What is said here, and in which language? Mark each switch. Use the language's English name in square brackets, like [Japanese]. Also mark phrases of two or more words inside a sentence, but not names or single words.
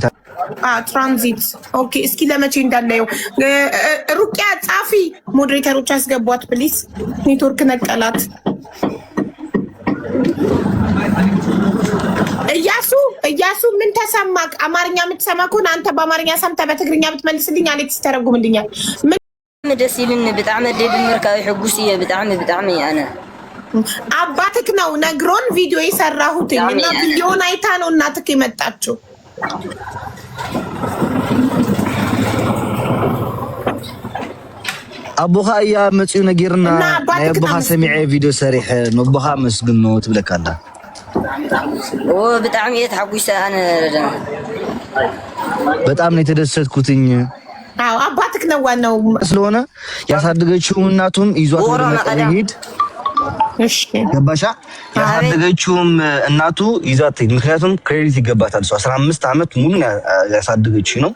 [Amharic] ትራንዚት። ኦኬ እስኪ ለመቼ እንዳለው ሩቅያ ጻፊ። ሞዴሬተሮች አስገቧት ፕሊስ። ኔትወርክ ነቀላት። እያሱ ምን ተሰማክ? አማርኛ የምትሰማ ከሆነ አንተ በአማርኛ ሰምተህ በትግርኛ ብትመልስልኝ አሌክስ ተረጉምልኛል። [Tigrinya] ምን ደስ ይልን ብጣዕሚ ደድምርካዊ ሕጉስ እየ ብጣዕሚ አነ [Amharic] አባትክ ነው ነግሮን ቪዲዮ የሰራሁት እና ቪዲዮን አይታ ነው እናትክ የመጣችው። [Tigrinya] አቦኻ እያ መፅኡ ነጊርና ናይ አቦኻ ሰሚዐ ቪዲዮ ሰሪሕ ንአቦኻ መስግን ነው ትብለካ ኣላ። ብጣዕሚ እየ ተሓጒሰ ኣነ [Amharic] በጣም ነው የተደሰትኩትኝ። አዎ አባትክ ነው ዋናው ስለሆነ ያሳደገችው እናቱም ይዟት ወደ መቀሌ ሄድ። እሺ ገባሻ? ያሳደገችውም እናቱ ይዟት፣ ምክንያቱም ክሬዲት ይገባታል። እሷ 15 ዓመት ሙሉ ያሳደገችው ነው።